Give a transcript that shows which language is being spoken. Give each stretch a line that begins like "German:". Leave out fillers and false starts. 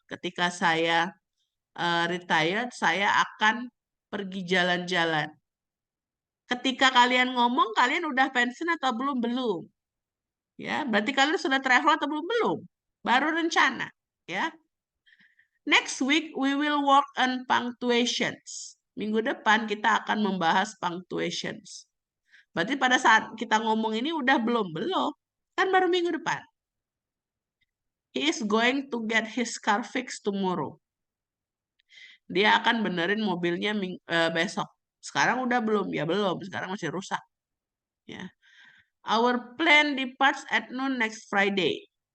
Indonesian: Ketika saya retired, saya akan pergi jalan-jalan. Ketika kalian ngomong, kalian udah pensiun atau belum? Belum. Ya, berarti kalian sudah travel atau belum? Belum. Baru rencana, ya.
English: Next week we will work on punctuations.
Indonesian: Minggu depan kita akan membahas punctuations. Berarti pada saat kita ngomong ini udah belum? Belum. Kan baru minggu depan.
English: He is going to get his car fixed tomorrow.
Indonesian: Dia akan benerin mobilnya besok. Sekarang udah belum? Ya belum. Sekarang masih rusak. Ya.
English: Our plane departs at noon next Friday.